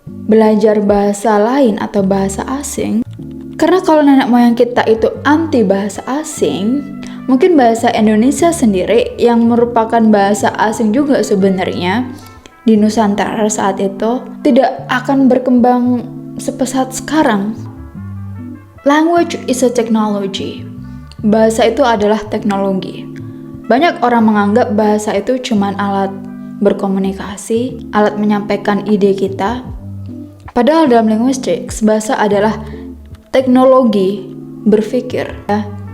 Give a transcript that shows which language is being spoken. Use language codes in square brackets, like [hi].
[id] belajar bahasa lain atau bahasa asing. Karena kalau nenek moyang kita itu anti bahasa asing, mungkin bahasa Indonesia sendiri yang merupakan bahasa asing juga sebenarnya di Nusantara saat itu tidak akan berkembang sepesat sekarang. [en] Language is a technology. [id] Bahasa itu adalah teknologi. Banyak orang menganggap bahasa itu cuma alat berkomunikasi, alat menyampaikan ide kita. Padahal dalam linguistik, bahasa adalah teknologi berpikir. Ya.